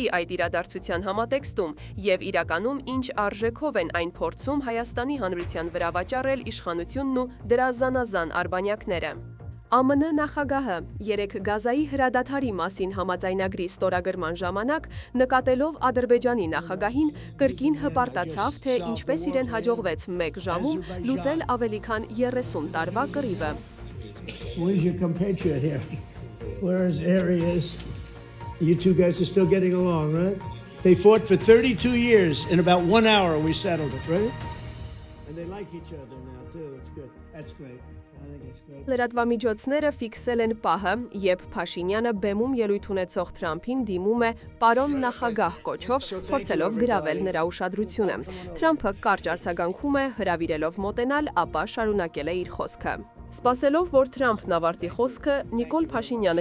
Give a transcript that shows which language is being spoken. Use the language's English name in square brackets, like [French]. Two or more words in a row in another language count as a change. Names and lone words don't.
[Armenian] այդ իրադարձության համատեքստում և իրականում ինչ արժեքով են այն փորձում Հայաստանի Հանրության վրա վաճառել իշխանությունն ու դրա զանազան արբանյակները։ ԱՄՆ նախագահը երեկ Գազայի հրադադարի մասին համաձայնագրի ստորագրման ժամանակ նկատելով Ադրբեջանի նախագահին կրկին հպարտացավ, թե ինչպես իրեն հաջողվեց 1 ժամում լուծել ավելի քան 30 տարվա կռիվը։ [English] Where's your compatriot here? Where's Arias? You two guys are still getting along, right? They fought for 32 years. In about 1 hour, we settled it, right? And they like each other now, too. It's good. That's great. I think it's great. [Armenian] Լրատվամիջոցները ֆիքսել են պահը, երբ Փաշինյանը բեմում ելույթ ունեցող Թրամփին դիմում է «պարոն նախագահ» կոչով, փորձելով գրավել նրա ուշադրությունը։ Թրամփը կարճ արձագանքում է, հրավիրելով մոտենալ, ապա շարունակել է իր խոսքը։ Սպասելով, որ Թրամփն ավարտի խոսքը, Նիկոլ Փաշինյանը